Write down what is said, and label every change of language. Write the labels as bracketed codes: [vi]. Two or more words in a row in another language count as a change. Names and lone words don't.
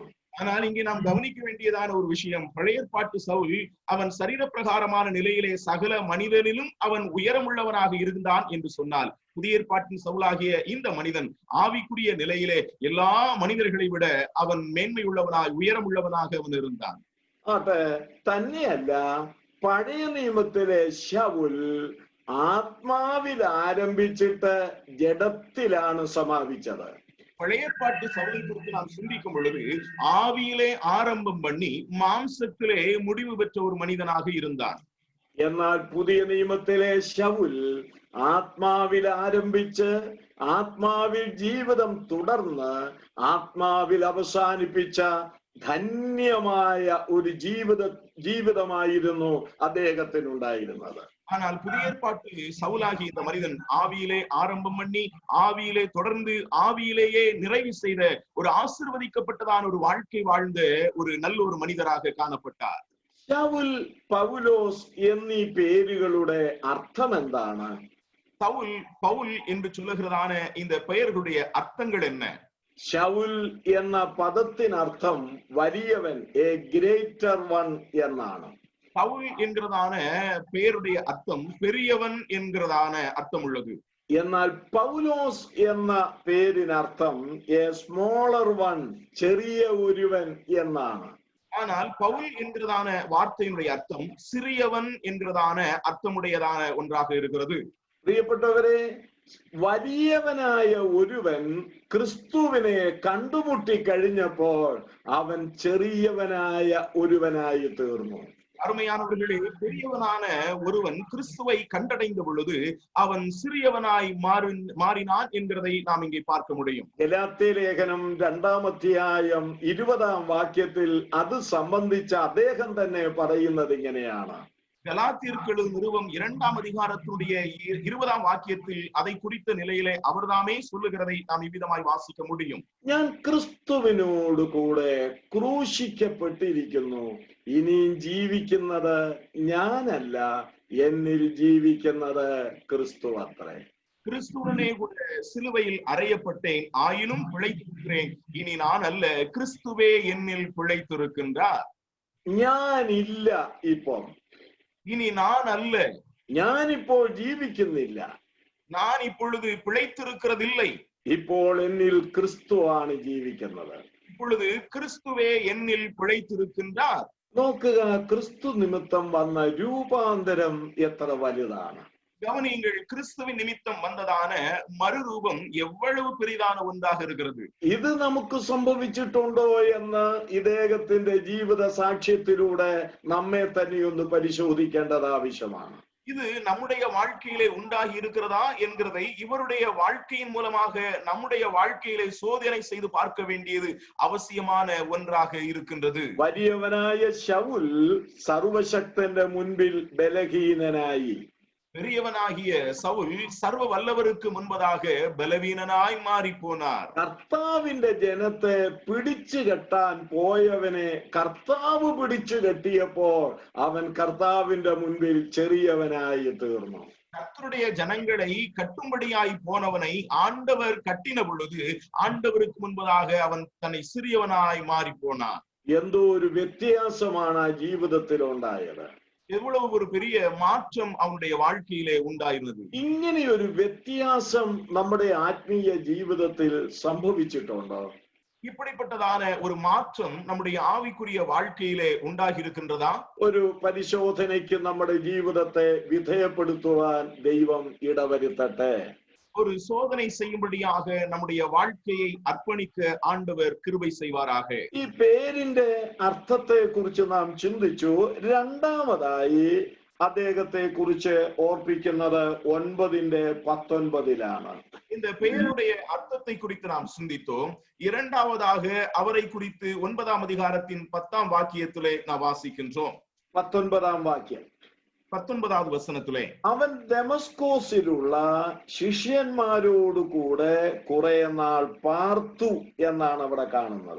[ta] ஆனால் இங்கே நாம் கவனிக்க வேண்டியதான ஒரு விஷயம், பழைய ஏற்பாட்டு சவுல் அவன் சரீர பிரகாரமான நிலையிலே சகல மனிதனிலும் அவன் உயரமுள்ளவனாக இருந்தான் என்று சொன்னால், புதிய ஏற்பாட்டின் சவுலாகிய இந்த மனிதன் ஆவிக்குரிய நிலையிலே எல்லா மனிதர்களை விட அவன் மேன்மையுள்ளவனாய் உயரமுள்ளவனாக அவன் இருந்தான். [ml] അത് തന്നെയല്ല, പഴയ നിയമത്തിലെ ശൗൽ ആത്മാവിൽ ആരംഭിച്ചിട്ട് ജഡത്തിലാണ് സമാപിച്ചത്. [ta] பழைய ஏற்பாட்டு சவுலை குறித்து நாம் சிந்திக்கும் பொழுது ஆவியிலே ஆரம்பம் பண்ணி மாம்சத்திலே முடிவு பெற்ற ஒரு மனிதனாக இருந்தான். [ml] എന്നാൽ പുതിയ നിയമത്തിലെ ശൗൽ ആത്മാവിൽ ആരംഭിച്ച് ആത്മാവിൽ ജീവിതം തുടർന്ന് ആത്മാവിൽ അവസാനിപ്പിച്ച ധന്യമായ ഒരു ജീവിതമായിരുന്നു അദ്ദേഹത്തിനുണ്ടായിരുന്നത്. [ta] ஆனால் புதிய ஏற்பாட்டு சவுலாகி இந்த மனிதன் ஆவியிலே ஆரம்பம் பண்ணி ஆவியிலே தொடர்ந்து ஆவியிலேயே நிறைவு செய்த ஒரு ஆசீர்வதிக்கப்பட்டதான ஒரு வாழ்க்கை வாழ்ந்த ஒரு நல்ல ஒரு மனிதராக காணப்பட்டார். [ml] ശൗൽ, പൗലോസ് എന്നീ പേരുകളുടെ അർത്ഥം എന്താണ്? [ta] சவுல், பவுல் என்று சொல்லுகிறதான இந்த பெயர்களுடைய அர்த்தங்கள் என்ன? [ml] ശൗൽ എന്ന പദത്തിനർത്ഥം വലിയവൻ, [en] a greater one [ml] എന്നാണ്. [ta] பவுல் என்கிறதான பெயருடைய அர்த்தம் பெரியவன் என்கிறதான அர்த்தம் உள்ளது. [ml] എന്നാൽ പൗലോസ് എന്ന പേരിനർത്ഥം [en] a smaller one, [ml] ചെറിയ ഒരുവൻ എന്നാണ്. [ta] ஆனால் பவுல் என்கிறதான வார்த்தையினுடைய அர்த்தம் சிறியவன் என்கிறதான அர்த்தமுடையதான ஒன்றாக இருக்கிறது. [ml] പ്രിയപ്പെട്ടവരെ, വലിയവനായ ഒരുവൻ ക്രിസ്തുവിനെ കണ്ടുമുട്ടി കഴിഞ്ഞപ്പോൾ അവൻ ചെറിയവനായ ഒരുവനായി തീർന്നു. [ta] அருமையானவர்களே, பெரியவனான ஒருவன் கிறிஸ்துவை கண்டடைந்த பொழுது அவன் சிறியவனாய் மாறினான் என்கிறதை நாம் இங்கே பார்க்க முடியும். [ml] ഗലാത്യ ലേഖനം 2-ാം അധ്യായം 20-ാം വാക്യത്തിൽ അത് സംബന്ധിച്ച അദ്ദേഹം തന്നെ പറയുന്നത് ഇങ്ങനെയാണ്. [ta] கலாத்தியர்கள் நிறுவம் 2-ாம் அதிகாரத்துடைய 20-ாம் வாக்கியத்தில் அதை குறித்த நிலையிலே அவர்தாமே சொல்லுகிறதை நாம் இவ்விதமாய் வாசிக்க முடியும். [ml] ഞാൻ ക്രിസ്തുവിനോട് കൂടെ ക്രൂശിക്കപ്പെട്ടിരിക്കുന്നു, ഇനിയും ജീവിക്കുന്നത് ഞാനല്ല, എന്നിൽ ജീവിക്കുന്നത് ക്രിസ്തു അത്രേ. [ta] கிறிஸ்துவனே கூட சிலுவையில் அறையப்பட்டேன், ஆயினும் பிழைத்திருக்கிறேன், இனி நான் அல்ல, கிறிஸ்துவே என்னில் பிழைத்திருக்கின்றார். [ml] ഞാനില്ല ഇപ്പോൾ, [ta] இனி நான் அல்ல, [ml] ഞാനിപ്പോൾ ജീവിക്കുന്നില്ല, [ta] நான் இப்பொழுது பிழைத்திருக்கிறதில்லை, [ml] ഇപ്പോൾ എന്നിൽ ക്രിസ്തുവാണ് ജീവിക്കുന്നത്. [ta] இப்பொழுது கிறிஸ்துவே என்னில் பிழைத்திருக்கின்றார். [ml] നോക്കുക, ക്രിസ്തു നിമിത്തം വന്ന രൂപാന്തരം എത്ര വലുതാണ്. [ta] கவனியுங்கள், கிறிஸ்துவின் நிமித்தம் வந்ததான மறுரூபம் எவ்வளவு பெரிதான ஒன்றாக இருக்கிறது. [ml] ഇത് നമുക്ക് സംഭവിച്ചിട്ടുണ്ടോ എന്ന് ഇദ്ദേഹത്തിന്റെ ജീവിത സാക്ഷ്യത്തിലൂടെ നമ്മെ തന്നെ ഒന്ന് പരിശോധിക്കേണ്ടത് ആവശ്യമാണ്. [ta] இது நம்முடைய வாழ்க்கையிலே உண்டாகி இருக்கிறதா என்கிறதை இவருடைய வாழ்க்கையின் மூலமாக நம்முடைய வாழ்க்கையிலே சோதனை செய்து பார்க்க வேண்டியது அவசியமான ஒன்றாக இருக்கின்றது. [ml] വലിയവനായ ശൗൽ സർവശക്തന്റെ മുൻപിൽ ബലഹീനനായി, [ta] பெரியவனாகிய சவுல் சர்வ வல்லவருக்கு முன்பதாக பலவீனனாய் மாறி போனார். [ml] കർത്താവിന്റെ ജനത്തെ പിടിച്ചു കെട്ടാൻ പോയവനെ കർത്താവ് പിടിച്ചു കെട്ടിയപ്പോൾ അവൻ കർത്താവിന്റെ മുൻപിൽ ചെറിയവനായി തീർന്നു. [ta] கர்த்தருடைய ஜனங்களை கட்டும்படியாய் போனவனை ஆண்டவர் கட்டின பொழுது ஆண்டவருக்கு முன்பதாக அவன் தன்னை சிறியவனாய் மாறி போனான். [ml] എന്തോ ഒരു വ്യത്യാസമാണ് ആ ജീവിതത്തിൽ ഉണ്ടായത്. [ta] எவ்வளவு ஒரு பெரிய மாற்றம் அவனுடைய வாழ்க்கையிலே உண்டாயிருந்தது. [ml] ഇങ്ങനെയൊരു വ്യത്യാസം നമ്മുടെ ആത്മീയ ജീവിതത്തിൽ സംഭവിച്ചിട്ടുണ്ടോ? [ta] இப்படிப்பட்டதான ஒரு மாற்றம் நம்முடைய ஆவிக்குரிய வாழ்க்கையிலே உண்டாகி இருக்கின்றதா? [ml] ഒരു പരിശോധനയ്ക്ക് നമ്മുടെ ജീവിതത്തെ വിധേയപ്പെടുത്തുവാൻ ദൈവം ഇടവരുത്തട്ടെ. [ta] ஒரு சோதனை செய்யும்படியாக நம்முடைய வாழ்க்கையை அர்ப்பணிக்க ஆண்டவர் கிருபை செய்வாராக. [ml] ഈ പേരിന്റെ അർത്ഥത്തെ കുറിച്ച് നാം ചിന്തിച്ചു. രണ്ടാമതായി അദ്ദേഹത്തെ കുറിച്ച് ഓർപ്പിക്കുന്നത് 9:19 [ta] இந்த பெயருடைய அர்த்தத்தை குறித்து நாம் சிந்தித்தோம். இரண்டாவதாக அவரை குறித்து 9-ாம் அதிகாரத்தின் 10-ாம் வாக்கியத்திலே நாம் வாசிக்கின்றோம். [ml] 19-ാം വാക്യം, [ta] 19வது வசனத்திலே, [ml] അവൻ ദമസ്കോസിലുള്ള ശിഷ്യന്മാരോട് കൂടെ കുറെ നാൾ പാർത്തു എന്നാണ് അവിടെ കാണുന്നത്.